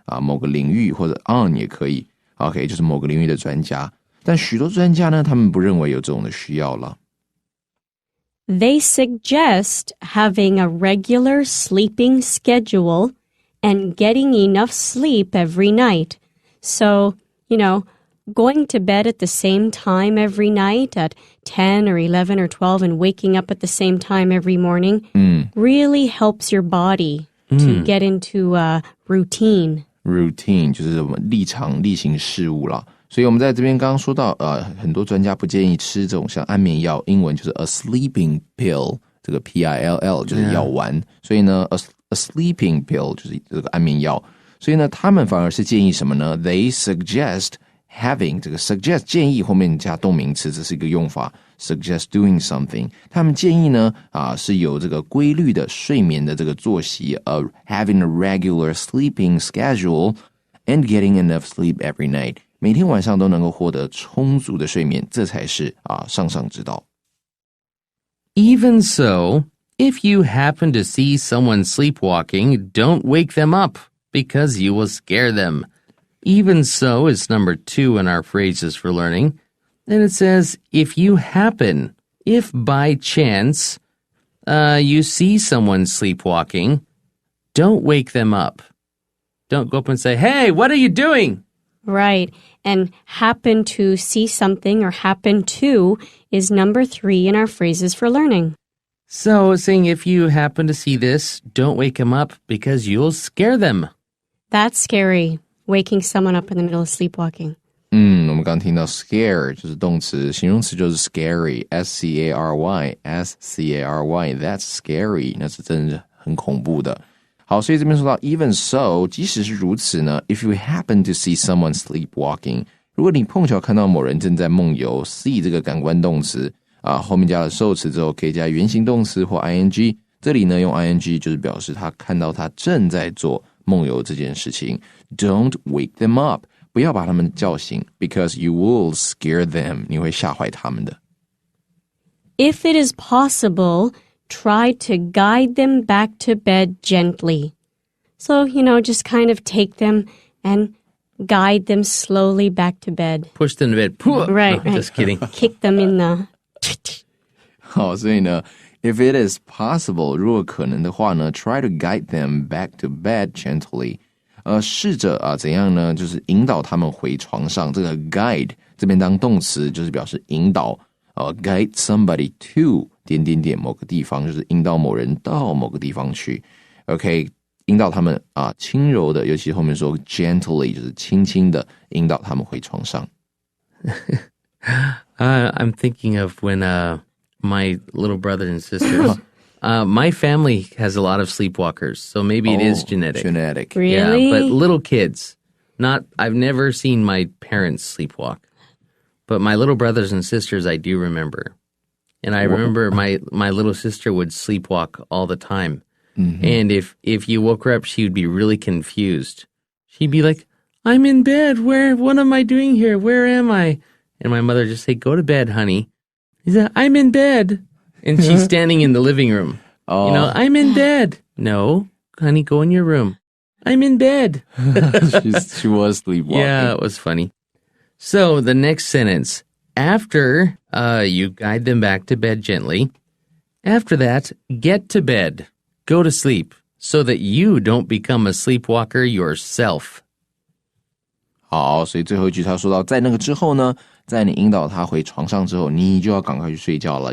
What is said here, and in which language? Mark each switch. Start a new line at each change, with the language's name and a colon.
Chinese: 某个领域，或者 on 也可以 OK 就是某个领域的专家，但许多专家呢，他们不认为有这种的需要了。
English: They suggest having a regular sleeping schedule and getting enough sleep every night. So, going to bed at the same time every night at 10 or 11 or 12 and waking up at the same time every morning really helps your body to get into a routine.
Chinese: Routine 就是我们例行事务啦。所以我们在这边刚刚说到很多专家不建议吃这种像安眠药，英文就是
English: a sleeping pill，
Chinese: 这个 pill 就是药丸，所以呢 a sleeping pill 就是这个安眠药，所以呢他们反而是建议什么呢？
English: They suggest having
Chinese: 这个 suggest 建议后面加动名词，这是一个用法
English: suggest doing something，
Chinese: 他们建议呢是有这个规律的睡眠的这个作息
English: having a regular sleeping schedule and getting enough sleep every night，
Chinese: 每天晚上都能够获得充足的睡眠，这才是上上之道。
English: Even so, if you happen to see someone sleepwalking, don't wake them up because you will scare them. Even so is number 2 in our phrases for learning. And it says, if you happen, if by chance, you see someone sleepwalking, don't wake them up. Don't go up and say, hey, what are you doing? Right. And happen to see something or happen to is number 3 in our phrases for learning. So saying if you happen to see this, don't wake them up because you'll scare them. That's scary, waking someone up in the middle of sleepwalking.
Chinese: 我们刚听到 scare 就是动词，形容词就是 scary S-C-A-R-Y S-C-A-R-Y
English: That's scary
Chinese: 那是真的很恐怖的。好，所以这边说到
English: even so
Chinese: 即使是如此呢
English: if you happen to see someone sleepwalking
Chinese: 如果你碰巧看到某人正在梦游 see 这个感官动词后面加了受词之后可以加原形动词或 ing 这里呢用 ing 就是表示他看到他正在做梦游这件事情
English: Don't wake them up
Chinese: 不要把他们叫醒
English: because you will scare them
Chinese: 你会吓坏他们的。
English: If it is possible, try to guide them back to bed gently. So, just kind of take them and guide them slowly back to bed. Push them to bed. Right. Just kidding. Kick them in the...
Chinese: 好，所以呢
English: if it is possible
Chinese: 如果可能的话呢
English: try to guide them back to bed gently
Chinese: 试着怎样呢就是引导他们回床上，这个 guide 这边当动词就是表示引导
English: guide somebody to
Chinese: 点点点某个地方，就是引导某人到某个地方去 OK 引导他们轻柔的，尤其后面说 gently 就是轻轻的引导他们回床上。
English: I'm thinking of when my little brother and sisters my family has a lot of sleepwalkers, so maybe it is genetic. Genetic. Really? Yeah, but little kids. I've never seen my parents sleepwalk. But my little brothers and sisters I do remember. And I remember my little sister would sleepwalk all the time. Mm-hmm. And if you woke her up, she would be really confused. She'd be like, I'm in bed. What am I doing here? Where am I? And my mother would just say, go to bed, honey. He said, I'm in bed. And she's standing in the living room. I'm in bed. No, honey, go in your room. I'm in bed. She was sleepwalking. Yeah, it was funny. So the next sentence, after you guide them back to bed gently, after that, get to bed, go to sleep, so that you don't become a sleepwalker yourself.
Chinese: 好，所以最后一句他说到，在那个之后呢，在你引导他回床上之后，你就要赶快去睡觉了。